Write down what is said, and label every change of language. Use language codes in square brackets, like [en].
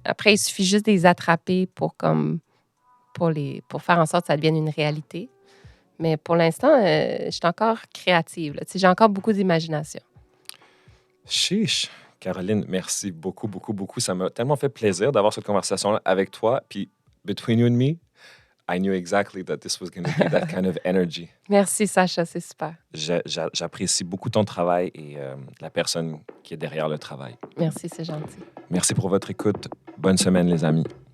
[fr] Après, il suffit juste de les attraper pour faire en sorte que ça devienne une réalité. Mais pour l'instant, je suis encore créative. Là. Tu sais, j'ai encore beaucoup d'imagination. Chiche. Caroline, merci beaucoup, beaucoup, beaucoup. Ça m'a tellement fait plaisir d'avoir cette conversation-là avec toi. [en] Puis, between you and me, I knew exactly that this was going to be that kind of energy. [fr] Merci, Sacha. C'est super. J'apprécie beaucoup ton travail et la personne qui est derrière le travail. Merci, c'est gentil. Merci pour votre écoute. Bonne semaine, les amis.